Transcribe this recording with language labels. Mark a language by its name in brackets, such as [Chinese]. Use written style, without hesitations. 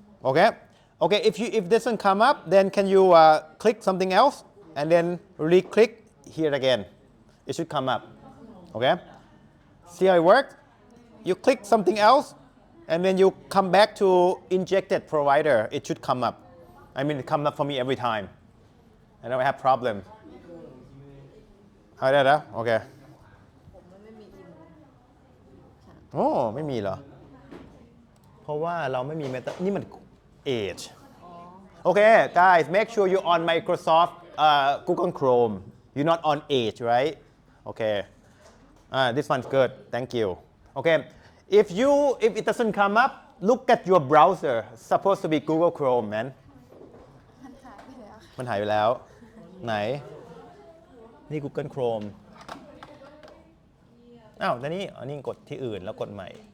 [English] Okay. Okay, if it doesn't come up, then can you click something else and then re-click here again. It should come up. Okay? See how it works? You click something else and then you come back to injected provider. It should come up. I mean, it comes up for me every time. I don't have problem. [Thai] ได้แล้วโอเคโอ้ไม่มีเหรอเพราะว่าเราไม่มีเมตานี่มันEdge. [English] Okay, guys, make sure you're on Microsoft Google Chrome. You're not on Edge, right? Okay. This one's good. Thank you. Okay. If it doesn't come up, look at your browser. It's supposed to be Google Chrome, man. [Thai] มันหายไปแล้ว ไหน นี่ Google Chrome อ้าวแล้วนี่อันนี้กดที่อื่นแล้วกดใหม่